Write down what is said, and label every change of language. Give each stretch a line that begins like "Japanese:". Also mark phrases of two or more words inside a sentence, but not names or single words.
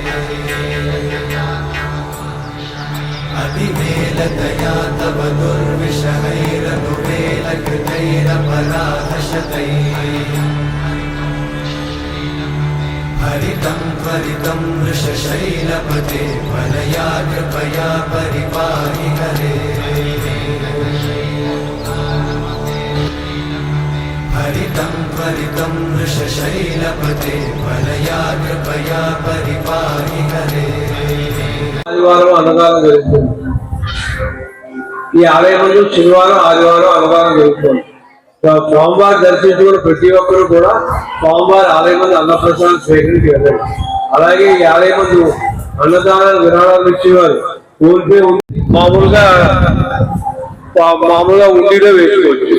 Sanskrit: अतिवेलतया तव दुर्विषहैरनुवेलकृतैरपराधशतैः हरितं त्वरितं वृषशैलपते वरया कृपया परिपाहि हरे हरितं त्वरितं वृषशैलपते वरया कृपया परिपाहि हरे
Telugu: ఆదివారం అన్నదానం జరుగుతుంది. ఈ ఆలయంలో శనివారం ఆదివారం అన్నదానం జరుగుతుంది. సోమవారం దర్శించుకున్న ప్రతి ఒక్కరు కూడా సోమవారం ఆలయం ముందు అన్నప్రసాదం స్వీకరించి వెళ్ళారు. అలాగే ఈ ఆలయం ముందు అన్నదానాలు విరాళాలు ఇచ్చేవారు ఊరికే మామూలుగా ఉండిలో వేసుకోవచ్చు.